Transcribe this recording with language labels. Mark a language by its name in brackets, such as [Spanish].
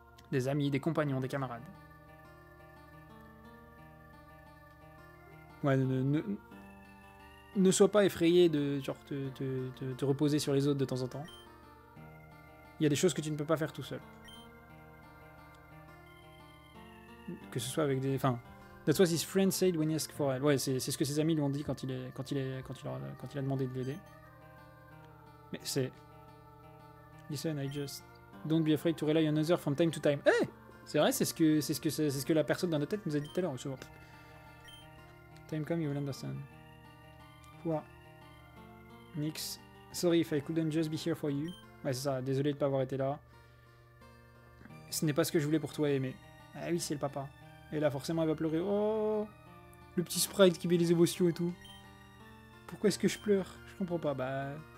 [French] Des amis, des compagnons, des camarades. Ouais, ne sois pas effrayé de genre, te reposer sur les autres de temps en temps. Il y a des choses que tu ne peux pas faire tout seul. Que ce soit avec des... Enfin, [English] that's what his friend said when he asked for help. [French] Ouais, c'est ce que ses amis lui ont dit quand il a demandé de l'aider. Mais c'est... [English] Listen, I just... Don't be afraid to rely on others from time to time. [French] Eh hey, c'est vrai, c'est ce que la personne dans notre tête nous a dit tout à l'heure. [English] Time come, you will understand. [French] Quoi? [English] Nix. Sorry if I couldn't just be here for you. [French] Ouais, c'est ça. Désolé de ne pas avoir été là. Ce n'est pas ce que je voulais pour toi aimer. Ah oui, c'est le papa. Et là, forcément, elle va pleurer. Oh, le petit sprite qui met les émotions et tout. Pourquoi est-ce que je pleure? Je comprends pas. Bah...